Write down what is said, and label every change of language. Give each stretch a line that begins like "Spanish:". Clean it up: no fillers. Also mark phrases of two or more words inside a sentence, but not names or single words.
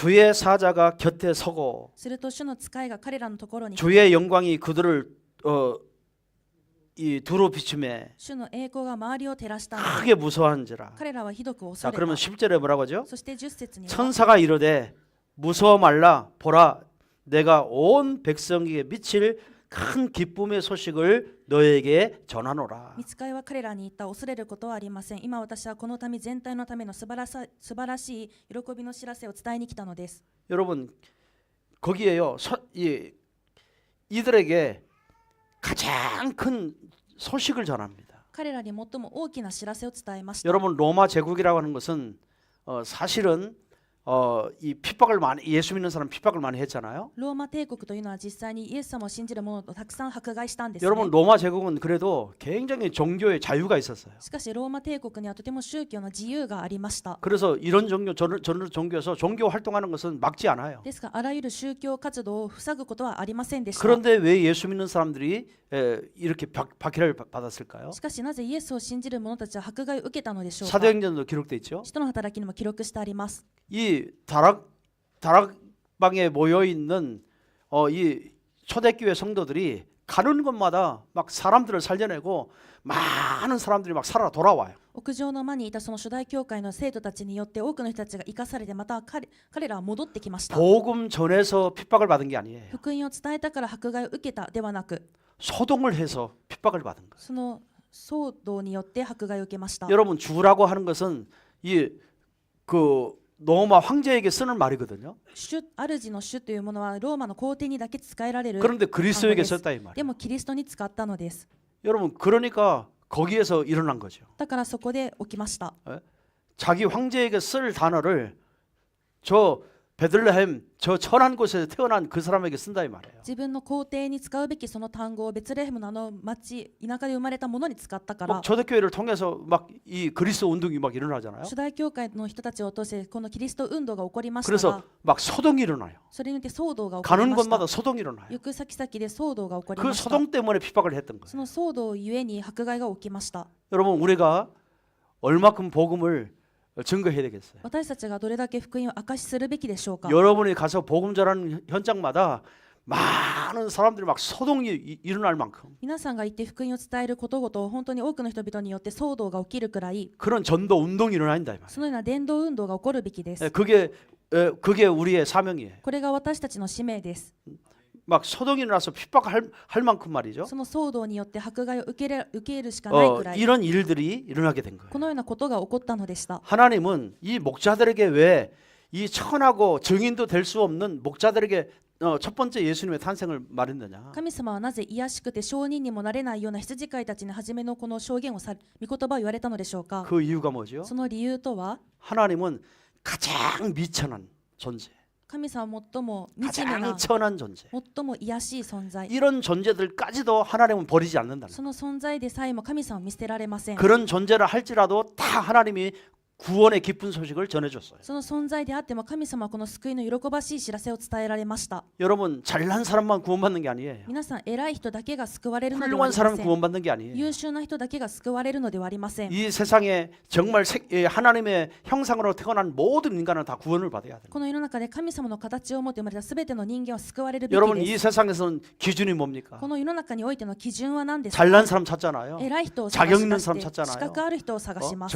Korean: 주의 사자가 곁에 서고
Japanese: すると主の使いが彼らのところに来て、
Korean: 주의 영광이 그들을 이 두루 비춤에
Japanese: 主の栄光が周りを照らしたので
Korean: 크게 무서워한지라.
Japanese: 彼らはひどく恐
Korean: 자
Japanese: れ
Korean: 그러면
Japanese: た。
Korean: 10절에 뭐라고 하죠?
Japanese: そして10節には
Korean: 천사가 이르되 무서워 말라 보라 내가 온 백성에게 미칠 큰 기쁨의 소식을 너에게 전하노라.
Japanese: 御使いは彼らに言った。恐れることはありません。今私はこの民全体のための素晴らしい喜びの知らせを伝えに来たのです。
Korean: 여러분 거기에요. 이들에게 가장 큰 소식을 전합니다.
Japanese: 彼らに最も大きな知らせを伝えました。
Korean: 여러분 로마 제국이라고 하는 것은 사실은 이 핍박을 많이 예수 믿는 사람 핍박을 많이 했잖아요.
Japanese: ローマ帝国というのは実際にイエス様を信じる者とたくさん迫害したんですね。
Korean: 여러분 로마 제국은 그래도 굉장히 종교의 자유가 있었어요.
Japanese: しかしローマ帝国にはとても宗教の自由がありました。
Korean: 그래서 이런 종교 저런 종교에서 종교 활동하는 것은 막지 않아요.
Japanese: ですがあらゆる宗教活動を塞ぐことはありませんでした。
Korean: 그런데 왜 예수 믿는 사람들이 이렇게 박해를 받았을까요?
Japanese: しかしなぜイエスを信じる者たちは迫害を受けたのでしょうか。
Korean: 사도행전도 기록돼 있죠.
Japanese: 使徒の働きにも記録してあります。
Korean: 이 다락방에 모여 있는 이 초대교회 성도들이 가는 곳마다 막 사람들을 살려내고 많은 사람들이 막 살아 돌아와요.
Japanese: 屋上の間にいたその初代教会の生徒たちによって多くの人たちが生かされて、また彼らは戻ってきました。
Korean: 복음 전해서 핍박을 받은 게 아니에요.
Japanese: 福音を伝えたから迫害を受けたではなく、
Korean: 소동을 해서 핍박을 받은 거예요.
Japanese: その騒動によって迫害を受けました。
Korean: 여러분 주라고 하는 것은 이 그 로마 황제에게 쓰는 말이거든요.
Japanese: 主の主というものはローマの皇帝にだけ使えられる。
Korean: 그런데 그리스도에게 썼다 이 말이에요.
Japanese: でもキリストに使ったのです。
Korean: 여러분 그러니까 거기에서 일어난 거죠.
Japanese: だからそこで起きました。
Korean: 자기 황제에게 쓸 단어를 저 베들레헴 저 천한 곳에서 태어난 그 사람에게 쓴다 이 말이에요.
Japanese: 自分の皇帝に使うべきその単語をベツレヘムのあの町田舎で生まれたものに使ったから。
Korean: 초대교회를 통해서 막 이 그리스도 운동이 막 일어나잖아요.
Japanese: 初代教会の人たちを通してこのキリスト運動が起こりましたが、
Korean: 그래서 막 소동이 일어나요.
Japanese: それによって騒動が起こり
Korean: 가는
Japanese: ました。
Korean: 곳마다 소동이 일어나요.
Japanese: 行く先々で騒動が起こり
Korean: 그
Japanese: ました。
Korean: 소동 때문에 핍박을 했던
Japanese: そ
Korean: 거예요.
Japanese: の騒動ゆえに迫害が起きました。
Korean: 여러분 우리가 얼마큼 복음을 증거해야 되겠어요.
Japanese: 私たちがどれだけ福音を証しするべきでしょうか。
Korean: 여러분이 가서 복음 전하는 현장마다 많은 사람들이 막 소동이 일어날 만큼
Japanese: 皆さんが言って福音を伝えることごと、本当に多くの人々によって騒動が起きるくらい、
Korean: 그런 전도 운동이 일어난다 이 말이에요.
Japanese: そのような伝道運動が起こるべきです。
Korean: 그게 우리의 사명이에요.
Japanese: これが私たちの使命です。
Korean: 막 소동이 일어나서 핍박할 만큼 말이죠.
Japanese: その騒動によって迫害を受けるしかないくらい、
Korean: 이런 일들이 일어나게 된 거예요.
Japanese: このようなことが起こったのでした。
Korean: 하나님은 이 목자들에게 왜 이 천하고 증인도 될 수 없는 목자들에게 첫 번째 예수님의 탄생을 말했느냐?
Japanese: 神様はなぜ卑しくて証人にもなれないような羊飼いたちに初めのこの証言を御言葉を言われたのでしょうか。
Korean: 그 이유가 뭐죠?
Japanese: その理由とは、
Korean: 하나님은 가장 미천한 존재,
Japanese: 神様は最も惨め
Korean: 가장
Japanese: な、
Korean: 천한 존재.
Japanese: 最も卑しい存在。
Korean: 이런 존재들까지도 하나님은 버리지 않는다는
Japanese: その存在でさえも神様は見捨てられません。
Korean: 그런 존재를 할지라도 다 하나님이 구원의 기쁜 소식을 전해줬어요.
Japanese: その存在であっても神様はこの救いの喜ばしい知らせを伝えられました。
Korean: 여러분 잘난 사람만 구원받는 게 아니에요.
Japanese: 皆さん、偉い人だけが救われるのではあ
Korean: 훌륭한
Japanese: りま
Korean: 사람
Japanese: せん。
Korean: 구원받는 게 아니에요.
Japanese: 優秀な人だけが救われるのではありません。
Korean: 이 세상에 정말 하나님의 형상으로 태어난 모든 인간은 다 구원을 받아야 돼요.
Japanese: この世の中で神様の形を持って生まれたすべての人間は救われるべき
Korean: 여러분
Japanese: で
Korean: 이
Japanese: す。
Korean: 세상에서는 기준이 뭡니까?
Japanese: この世の中においての基準は何ですか。
Korean: 잘난 사람 찾잖아요.
Japanese: 偉い人を探
Korean: 자격
Japanese: し
Korean: 있는
Japanese: 出
Korean: 사람
Japanese: して
Korean: 찾잖아요.
Japanese: 資格ある人を探します。